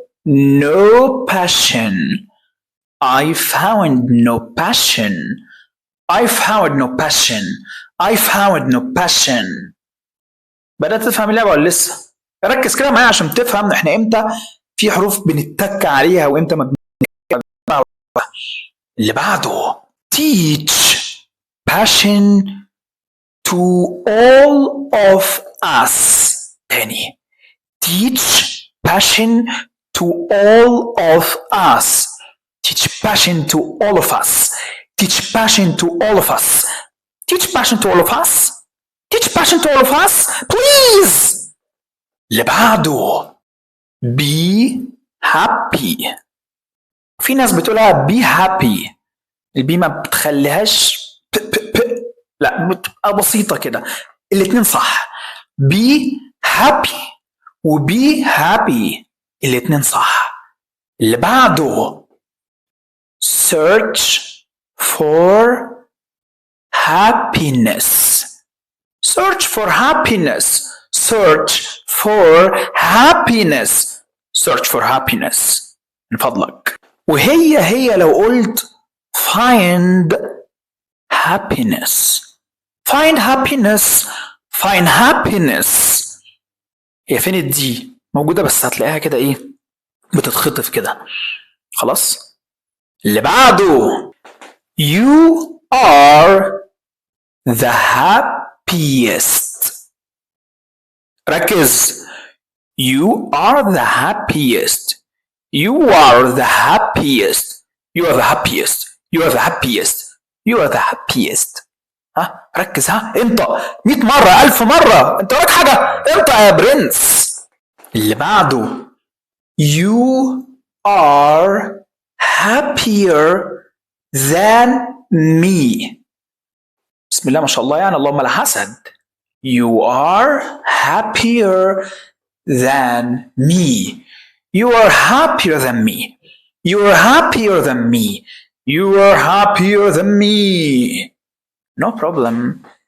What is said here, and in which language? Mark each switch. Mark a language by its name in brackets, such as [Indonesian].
[English] no passion. I found no passion. I found no passion. I found no passion. [Arabic] بدأت تفهم اللعبة ولا لسه؟ ركز كده معايا عشان تفهم احنا امتى في حروف بنتك عليها وامتى ما بنتك. اللي بعده [English] teach passion to all of us. [Arabic] تاني [English] teach passion to all of us. Teach passion to all of us. Teach passion to all of us. Teach passion to all of us. Teach passion to all of us. Please. [Arabic] اللي بعده [English] be happy. [Arabic] في ناس بتقولها [English] be happy. [Arabic] البي ما بتخليهاش لا بتبقى بسيطة كده. الاتنين صح. [English] be happy [Arabic] و [English] be happy [Arabic] الاتنين صح. اللي بعده [English] search for happiness. search for happiness. search for happiness. search for happiness [Arabic] من فضلك. وهي لو قلت [English] find happiness. find happiness. find happiness. [Arabic] هي فين الدي؟ موجودة بس هتلاقيها كده ايه بتتخطف كده. خلاص. اللي بعده [English] you are the happiest. [Arabic] ركز. [English] you are the happiest. you are the happiest. you are the happiest. you are the happiest. you are the happiest. [Arabic] ها ركز. ها انت 100 مرة 1000 مرة. انت وراك حاجة؟ انت يا برنس. اللي بعده [English] you are happier than me. [Arabic] بسم الله ما شاء الله يعني اللهم لا حسد. [English] you are happier than me. you are happier than me. you are happier than me. you are happier than me. no problem.